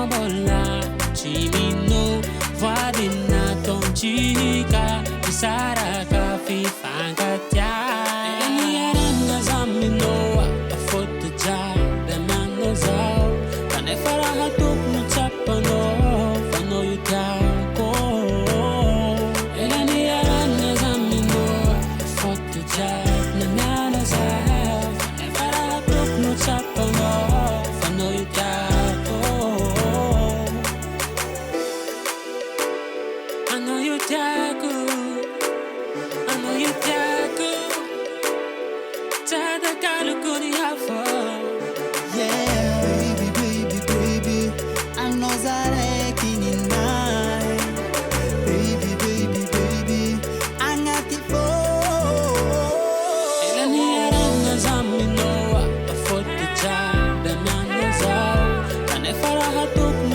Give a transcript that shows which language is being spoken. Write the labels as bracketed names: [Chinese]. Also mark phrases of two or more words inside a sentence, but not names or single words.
[Malagasy] mbola tsy mino voady natontsika tsy saraka fifankatiana Elaniarana zaminoa afoto jiaby aminao zao kanefa raha tokony tsapanao fanao io tiako Elaniarana zaminoa afoto jiaby aminao zao kanefa raha tokony tsapanao fanao io tiako [English] I know you [Malagasy] tiako [English] I know you [Malagasy] tiako Tada kaloko ni hafa [English] yeah baby baby baby [Malagasy] ano zareki ninay [English] baby baby baby [Malagasy] agnaty fô Elaniarana zaminoa afoto jiaby aminao zao kanefa raha